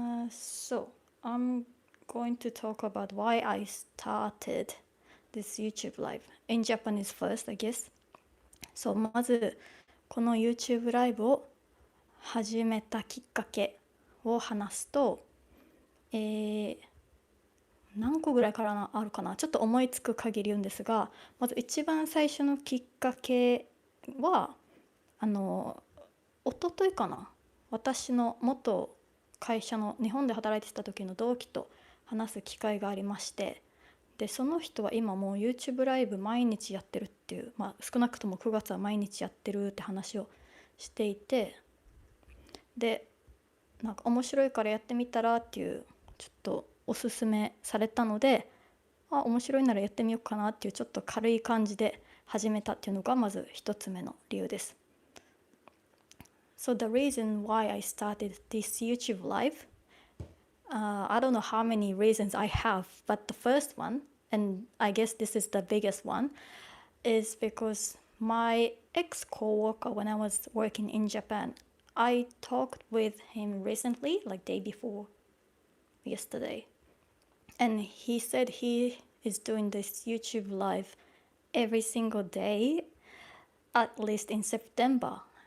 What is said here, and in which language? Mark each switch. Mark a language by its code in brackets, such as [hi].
[en] So, I'm going to talk about why I started this YouTube live. In Japanese first, I guess. [ja] そう、まず、この YouTube ライブを始めたきっかけを話すと、何個ぐらいからあるかな、ちょっと思いつく限り言うんですが、まず一番最初のきっかけは一昨日かな、私の元会社の日本で働いてた時の同期と話す機会がありまして、でその人は今もう YouTube ライブ毎日やってるっていう、少なくとも9月は毎日やってるって話をしていて、でなんか面白いからやってみたらっていうちょっとおすすめされたので、面白いならやってみようかなっていうちょっと軽い感じで始めたっていうのがまず一つ目の理由です。 [en] So the reason why I started this YouTube live, I don't know how many reasons I have, but the first one, and I guess this is the biggest one, is because my ex-coworker when I was working in Japan, I talked with him recently, like day before yesterday, and he said he is doing this YouTube live every single day, at least in September.